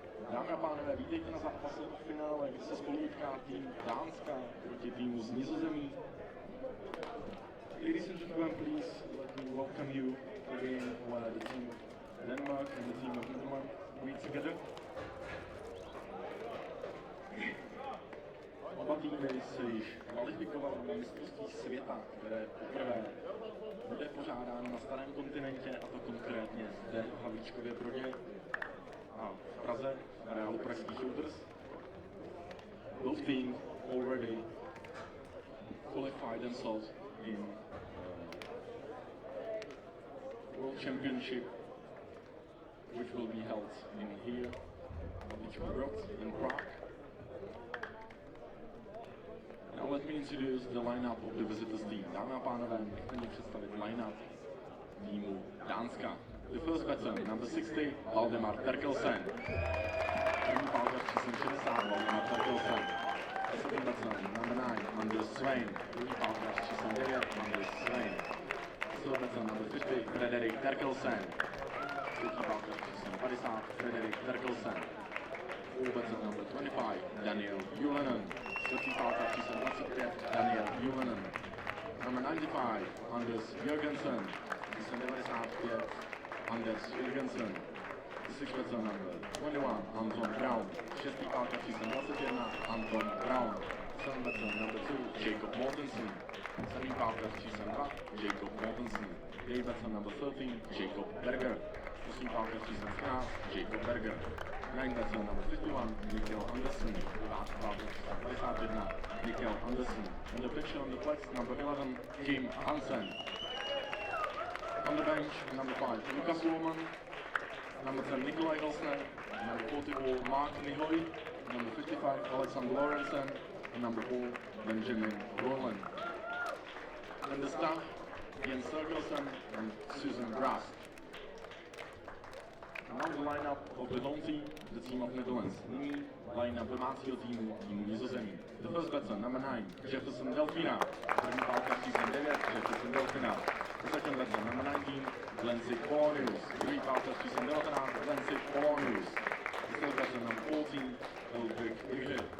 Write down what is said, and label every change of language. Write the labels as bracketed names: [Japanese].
[Czech] Dámy a pánové, vítejte na zápase v finále, kdy se spolu utká tým Dánska proti týmu z Nizozemí. [English] Ladies and gentlemen, please let me welcome you to the game where the team of Denmark and the team of Netherlands meet together. [Czech] Oba týmy se již kvalifikovaly na mistrovství světa, které poprvé bude pořádáno na starém kontinentě, a to konkrétně zde v Havlíčkově Brodě a v Praze, v areálu pražských Shooters. [English] Both teams already qualified themselves in World Championship, which will be held in here, Havlíčkův Brod in Prague. Now let me introduce the lineup of the visitors team. [Czech] Dámy a pánové, nechte mě představit lineup týmu Dánska. [English] The first batsman, number 60, Valdemar Terkelsen. [Czech] První pálkař číslem 60, Valdemar Terkelsen. [English] The second batsman, number 9, Anders Svein. [Czech] Druhý pálkař číslem 9, Anders Svein. [English] The third batsman, number 50, Frederik Terkelsen. [Czech] Třetí pálkař číslem 50, Frederik Terkelsen. [English] Fourth batsman, number 25, Daniel Julenen. [Czech] Čtvrtý pálkař číslem 25, Daniel Julenen. [English] Number 95, Anders Jørgensen. [Czech] Číslem 95, Anders Jørgensen. [English] The sixth batsman, number 21, Anton Brown. [Czech] Šestý pálkař číslem 21, Anton Brown. [English] Seventh batsman, number 2, Jacob Mortensen. [Czech] Sedmý pálkař číslem 2, Jacob Mortensen. [English] Eighth batsman, number 13, Jacob Berger. [Czech] Osmý pálkař číslem 13, Jacob Berger. [English] Ninth batsman, number 51, Mikkel Andersen. [Czech] Devátý pálkař číslem 51, Mikkel Andersen. [English] On the pitch on the flex, number 11, Kim Hansen. On the bench, number 5, Lukas Lohmann. Number 10, Nikolaj Helsner. Number 44, Mark Nihoy. Number 55, Alexander Lorentzen. And number 4, Benjamin Roland. And the staff, Jens Sergelsen and Susan Grast. Now the lineup of the home team, the team of Netherlands. [Czech] Nyní lineup domácího týmu Nizozemí. [English] The first batsman, number 9, Jefferson Delfina. [Czech] První pálkař číslem 9, Jefferson Delfina. [English] The second batsman, number 19, Lenci Polonius. [Czech] Druhý pálkař číslem 19, Lenci Polonius. [English] The third batsman, number 14, Ulrich Wighe.